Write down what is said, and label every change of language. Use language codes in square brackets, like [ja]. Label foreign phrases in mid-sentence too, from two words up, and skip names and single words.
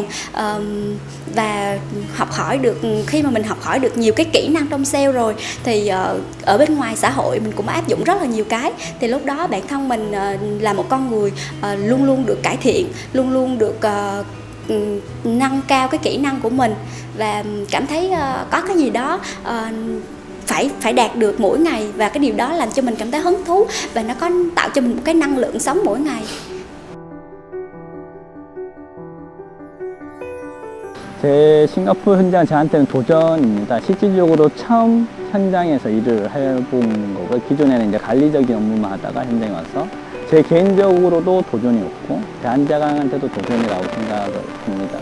[vi] Và khi mà mình học hỏi được nhiều cái kỹ năng trong sale rồi thì ở bên ngoài xã hội mình cũng áp dụng rất là nhiều cái, thì lúc đó bản thân mình là một con người luôn luôn được cải thiện, luôn luôn được nâng cao cái kỹ năng của mình và cảm thấy có cái gì đó phải đạt được mỗi ngày, và cái điều đó làm cho mình cảm thấy hứng thú và nó có tạo cho mình một cái năng lượng sống mỗi ngày. [ko] 제 싱가포르 현장은 저한테는 도전입니다. 실질적으로 처음 현장에서 일을 해본 거고, 기존에는 이제 관리적인 업무만 하다가 현장에 와서 제 개인적으로도 도전이었고 대한제강한테도 도전이라고 생각을 합니다.